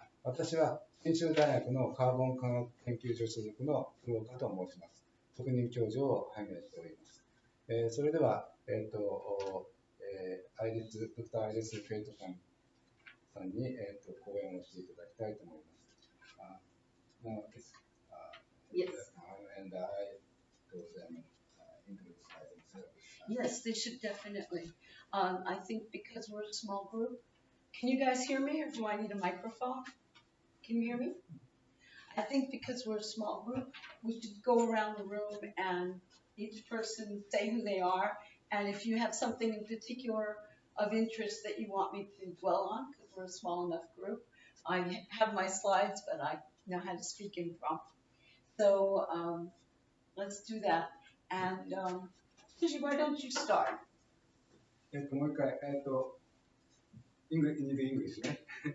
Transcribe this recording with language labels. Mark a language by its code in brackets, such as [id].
[ja] 私は信州大学のカーボン科学研究所所属の黒岡と申します。特任教授を拝命しております。それでは、ドクター・アイリス・フェイトさんに、講演をしていただきたいと思います。 [en] Now, yes. And I told them introduce themselves. Yes, they should definitely. I think because we're a small group, can you guys hear me or do I need a microphone? Can you hear me? I think because we're a small group, we should go around the room and each person say who they are. And if you have something in particular of interest that you want me to dwell on, because we're a small enough group, I have my slides, but I know how to speak impromptu. So let's do that. And Sushi, why don't you start? [ja] もう一回、English ね。